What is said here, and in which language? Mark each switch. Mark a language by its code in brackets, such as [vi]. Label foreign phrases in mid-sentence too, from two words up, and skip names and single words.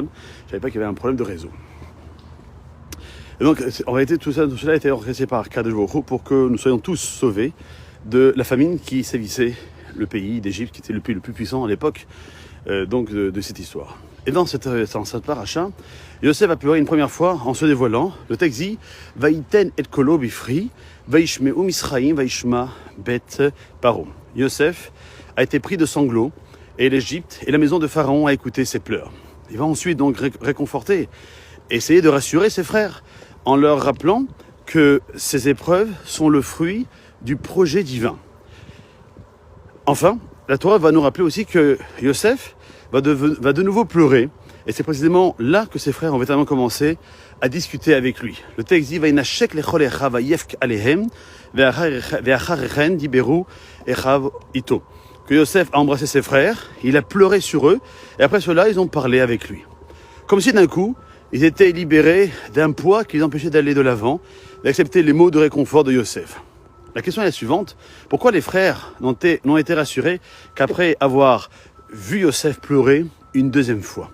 [fr] Je ne savais pas qu'il y avait un problème de réseau. Et donc, en réalité, tout cela a été orchestré par Kadosh Baruch Hu pour que nous soyons tous sauvés de la famine qui sévissait le pays d'Égypte, qui était le pays le plus puissant à l'époque de cette histoire. Et dans cette paracha, Yosef a pleuré une première fois en se dévoilant. Le texte dit « [he] ויתן את קולו בבכי וישמעו מצרים וישמע בית פרעה ». [fr] Yosef a été pris de sanglots et l'Égypte et la maison de Pharaon a écouté ses pleurs. Il va ensuite donc réconforter, essayer de rassurer ses frères en leur rappelant que ces épreuves sont le fruit du projet divin. Enfin, la Torah va nous rappeler aussi que Yosef va de nouveau pleurer, et c'est précisément là que ses frères ont véritablement commencé à discuter avec lui. Le texte dit « [he] וינשק לכל אחיו ויבך עליהם ואחרי כן דברו אחיו אתו [fr] » que Yosef a embrassé ses frères, il a pleuré sur eux, et après cela, ils ont parlé avec lui. Comme si d'un coup, ils étaient libérés d'un poids qui les empêchait d'aller de l'avant, d'accepter les mots de réconfort de Yosef. La question est la suivante, pourquoi les frères n'ont été rassurés qu'après avoir vu Yosef pleurer une deuxième fois?